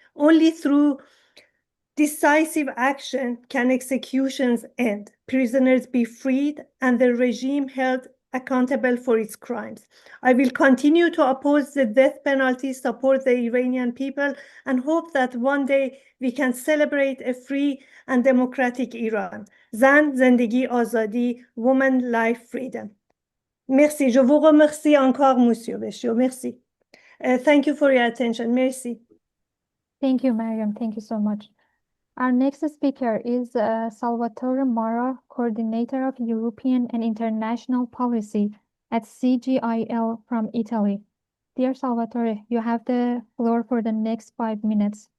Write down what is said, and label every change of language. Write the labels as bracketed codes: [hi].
[en] Only through decisive action can executions end, prisoners be freed, and the regime held accountable for its crimes. I will continue to oppose the death penalty, support the Iranian people, and hope that one day we can celebrate a free and democratic Iran. [fa] Zan, Zendegi, Azadi, [en] woman, life, freedom. Merci. [fr] Je vous remercie encore, Monsieur Beshio. Merci. [en] Thank you for your attention. [fr] Merci. [en] Thank you, Mariam. Thank you so much. Our next speaker is Salvatore Mara, Coordinator of European and International Policy at CGIL from Italy. Dear Salvatore, you have the floor for the next 5 minutes.